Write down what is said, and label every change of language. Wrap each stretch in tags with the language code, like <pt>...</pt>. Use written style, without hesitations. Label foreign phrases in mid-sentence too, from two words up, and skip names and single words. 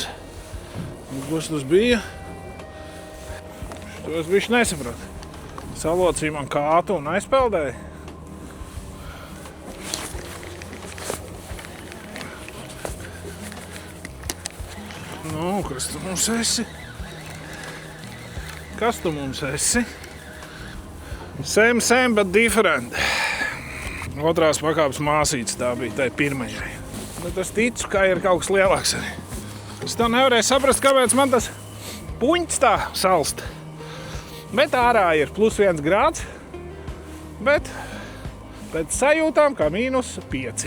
<lv>Un, kas tas bija? To es bišķi nesapratu. Salocīja man kātu un aizpeldēja. Nu, kas tu mums esi? Kas tu mums esi?</lv> <en>Same, but different.</en> <lv>Otrās pakāpes māsītes tā bija, tai pirmajai. Bet es ticu, ka ir kaut kas lielāks arī. Es tā nevarēju saprast, kāpēc man tas puņķis tā salst. Bet ārā ir +1 grāds, bet pēc sajūtām kā -5.</lv>